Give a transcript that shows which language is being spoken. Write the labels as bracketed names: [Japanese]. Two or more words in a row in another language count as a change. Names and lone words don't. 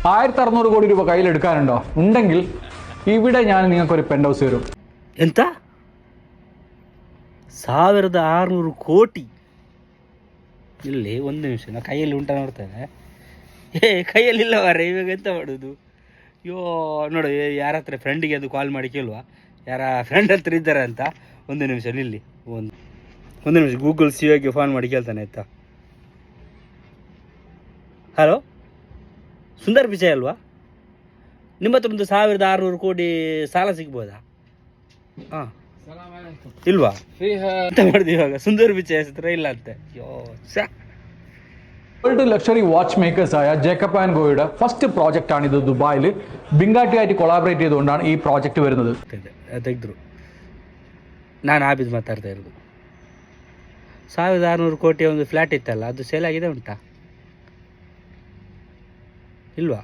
[Malayalam] 1600 കോടി രൂപ കയ്യിലെടുക്കാനുണ്ടോ? ഉണ്ടെങ്കിൽ ഇവിടെ ഞാൻ നിങ്ങൾക്കൊരു പെൻറ്റ് ഹൗസ് തരും. [Kannada] ಎಂತ 1600 ಕೋಟಿ? ಇಲ್ಲಿ ಒಂದು ನಿಮಿಷ, ನಾ ಕೈಯಲ್ಲಿ ಉಂಟ ನೋಡ್ತೇನೆ. ಕೈಯಲ್ಲಿಲ್ಲ ಮಾರೆ, ಇವಾಗ ಎಂತ ಮಾಡೋದು? ಅಯ್ಯೋ ನೋಡು, ಯಾರ ಹತ್ರ ಫ್ರೆಂಡಿಗೆ ಅದು ಕಾಲ್ ಮಾಡಿ ಕೇಳುವ, ಯಾರ ಫ್ರೆಂಡ್ ಹತ್ರ ಇದ್ದಾರೆ ಅಂತ. ಒಂದು ನಿಮಿಷ ನಿಲ್ಲಿ, ಒಂದು ನಿಮಿಷ ಗೂಗಲ್ ಸಿಒಗೆ ಫೋನ್ ಮಾಡಿ ಕೇಳ್ತಾನೆ ಆಯ್ತಾ. ಹಲೋ, ಸುಂದರ್ ಪಿಚಾಯ್ ಅಲ್ವಾ? ನಿಮ್ಮ ಹತ್ರ ಒಂದು 1600 ಕೋಟಿ ಸಾಲ ಸಿಗ್ಬೋದಾ? ಹಾಂ, ಇಲ್ವಾ? ಎಂತ ಮಾಡಿದೆ ಇವಾಗ? ಸುಂದರ್ ಪಿಚಾಯ್ ಹತ್ರ ಇಲ್ಲ ಅಂತೆ. [English] world luxury watch makers [Malayalam] ആയ ജേക്കബ് ആൻഡ് ഗോയുടെ [English] first project [Malayalam] ആണിത്. ദുബായിൽ ബിങ്കാട്ടിയായിട്ട് കൊളാബറേറ്റ് ചെയ്തുകൊണ്ടാണ് ഈ പ്രോജക്റ്റ് വരുന്നത്. [Kannada] ತೆಗೆದ್ರು, ನಾನು ಆಬಿದ್ ಮಾತಾಡ್ತಾ ಇರೋದು. 1600 ಕೋಟಿಯ ಒಂದು ಫ್ಲ್ಯಾಟ್ ಇತ್ತಲ್ಲ, ಅದು ಸೇಲ್ ಆಗಿದೆ ಉಂಟಾ ಇಲ್ವಾ?